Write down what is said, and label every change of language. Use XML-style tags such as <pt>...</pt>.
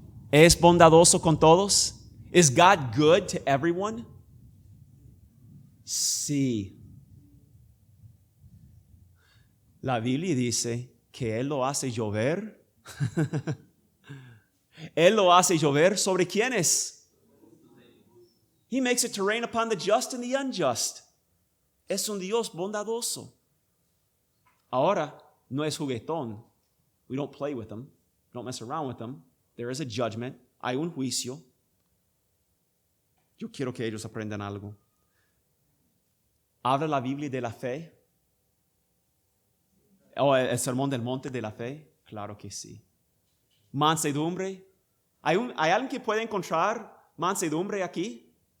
<es>¿Es bondadoso con todos?</es> <en>Is God good to everyone?</en> <es>Sí. La Biblia dice que Él lo hace llover. Él lo hace llover sobre quiénes.</es> <en>He makes it to rain upon the just and the unjust.</en> <es>Es un Dios bondadoso. Ahora, no es juguetón.</es> <en>We don't play with them. Don't mess around with them. There is a judgment.</en> <es>Hay un juicio. Yo quiero que ellos aprendan algo. ¿Habla la Biblia de la fe? ¿O el sermón del monte de la fe? Claro que sí. Mansedumbre. ¿Hay alguien que puede encontrar mansedumbre aquí?</es>